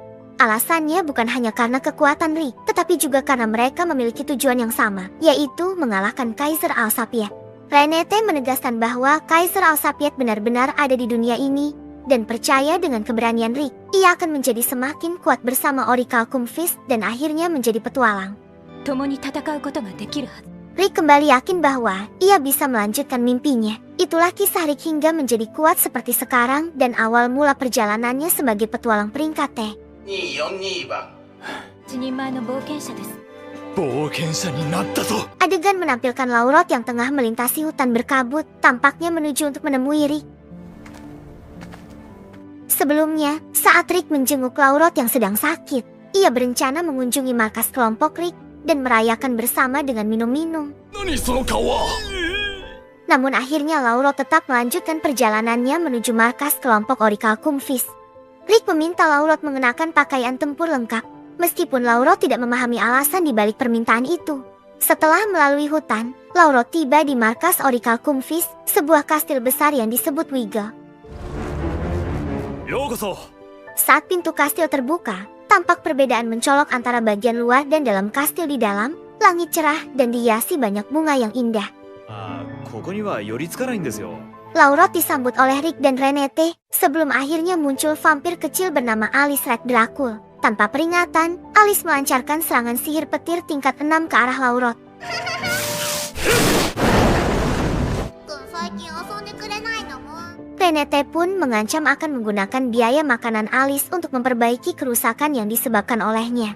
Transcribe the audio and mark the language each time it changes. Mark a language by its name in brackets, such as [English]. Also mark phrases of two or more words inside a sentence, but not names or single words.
[Indonesian] Alasannya bukan hanya karena kekuatan Rick, tetapi juga karena mereka memiliki tujuan yang sama, yaitu mengalahkan Kaiser Alsapiet. Renate menegaskan bahwa Kaiser Alsapiet benar-benar ada di dunia ini, dan percaya dengan keberanian Rick, ia akan menjadi semakin kuat bersama Orichalcum Fist dan akhirnya menjadi petualang. [Japanese] 共に戦うことができるはず。 [Indonesian] Rick kembali yakin bahwa ia bisa melanjutkan mimpinya. Itulah kisah Rick hingga menjadi kuat seperti sekarang dan awal mula perjalanannya sebagai petualang peringkat T. [Japanese] 242番一人前の冒険者です。冒険者になったぞ。 [Indonesian] Adegan menampilkan Laurot yang tengah melintasi hutan berkabut, tampaknya menuju untuk menemui Rick. Sebelumnya, saat Rick menjenguk Laurot yang sedang sakit, ia berencana mengunjungi markas kelompok Rick dan merayakan bersama dengan minum-minum. [Japanese] 何その顔は。 [Indonesian] Namun akhirnya Laurot tetap melanjutkan perjalanannya menuju markas kelompok Orichalcum Fist. Rick meminta Laurot mengenakan pakaian tempur lengkap, meskipun Laurot tidak memahami alasan di balik permintaan itu. Setelah melalui hutan, Laurot tiba di markas Orichalcum Fist, sebuah kastil besar yang disebut Wiggle. [Japanese] ようこそ。 [Indonesian] Saat pintu kastil terbuka, tampak perbedaan mencolok antara bagian luar dan dalam kastil di dalam. Langit cerah dan dihiasi banyak bunga yang indah. [Japanese] ここには寄りつかないんですよ。 [Indonesian] Laurot disambut oleh Rick dan Renate, sebelum akhirnya muncul vampir kecil bernama Alice Red Dracul. Tanpa peringatan, Alice melancarkan serangan sihir petir tingkat 6 ke arah Laurot. Renate pun mengancam akan menggunakan biaya makanan Alice untuk memperbaiki kerusakan yang disebabkan olehnya.